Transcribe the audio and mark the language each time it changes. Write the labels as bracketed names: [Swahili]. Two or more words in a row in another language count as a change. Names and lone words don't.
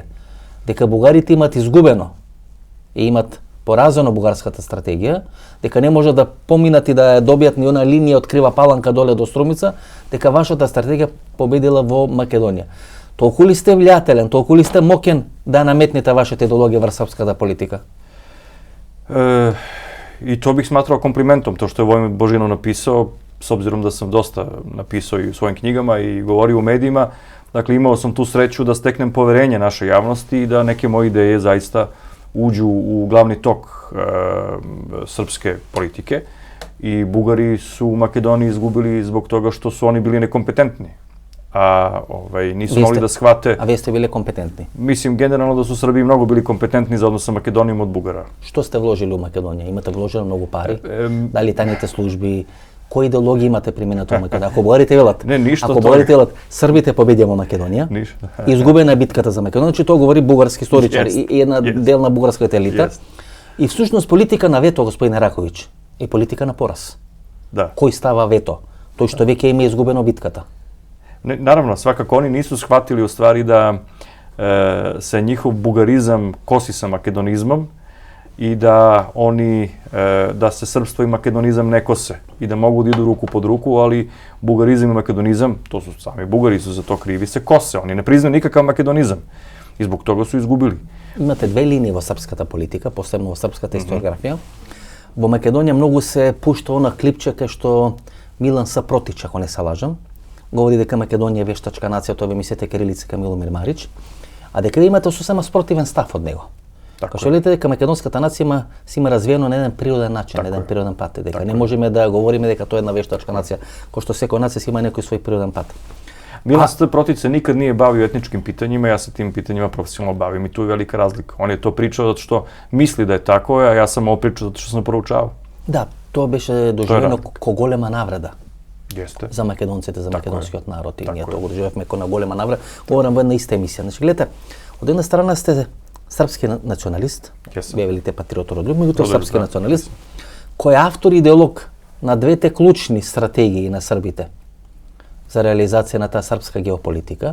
[Macedonian] Дека бугарите имат изгубено и имат поразено бугарската стратегија, дека не може да поминат и да добијат ни она линија од Крива Паланка доле до Струмица, дека вашата стратегија победила во Македонија. Толку ли сте влијателен, толку ли сте мокен да наметнете вашата идеологија врз српската политика? [Serbian] И то бих сматрao комплиментом, то што е Воин Божинов написao, с обзиром да sam доста написao и у својim knjigama i govorio u medijima. Dakle, imao sam tu sreću da steknem poverenje naše javnosti i da neke moje ideje zaista uđu u glavni tok srpske politike. I Bugari su u Makedoniji izgubili zbog toga što su oni bili nekompetentni. A nisu mogli da shvate... A vi ste bili kompetentni? Mislim, generalno da su Srbi mnogo bili kompetentni za odnos sa Makedonijom od Bugara. [Macedonian] Što ste vložili u Makedoniju? Imate vložili mnogo pari? Da li tajните službi? Кои идеологии имате применето во Македонија? Ако бугарите велат, ако бугарите велат, Србите победија во Македонија, изгубена е битката за Македонија, че тоа говори бугарски историчар и една дел на бугарската елита. И всушност политика на вето, господин Раковиќ, е политика на пораз. Да. Кој става вето? Тој што веќе им е изгубено битката. [Serbian] Naravno, svakako oni nisu shvatili u stvari da se njihov bugarizam kosi sa makedonizmom i da da se srpstvo i makedonizam ne kose i da mogu da idu ruku pod ruku, ali bugarizam i makedonizam, to su sami Bugari su za to krivi, se kose. Oni ne priznaju nikakav makedonizam i zbog toga su izgubili. [Macedonian] Имате две линии во српската политика, посебно во српската историографија. Во Македонија многу се пушта она клипче кај што Милан Сапротич, ако не се лажам, говори дека Македонија е вештачка нација, тоа ве мислите Кирилица ка Миломир Марич, а дека имате сосема спротивен став од него. Како што видите дека македонската нација има развиено на еден природен начин, на еден природен пат, дека не можеме да говориме дека тоа е една вештачка нација, кој што секоја нација има некој свој природен пат. [Serbian] Milan Protic se nikad nije bavio etničkim pitanjima, ja se tim pitanjima profesionalno bavim i tu je velika razlika. On je to pričao zato što misli da je tako, a ja sam ovo pričao zato što sam proučavao. [Macedonian] Да, тоа беше доживено ко голема навреда. [Serbian] Jeste. [Macedonian] За македонците, за македонскиот народ и ние тоа го доживевме ко на голема навреда. Говорам во една иста емисија. Значи, гледате, од една страна сте српски националист, вие велите патриот родлюб, меѓутоа српски националист, кој е автор и идеолог на двете клучни стратегии на србите за реализација на таа српска геополитика.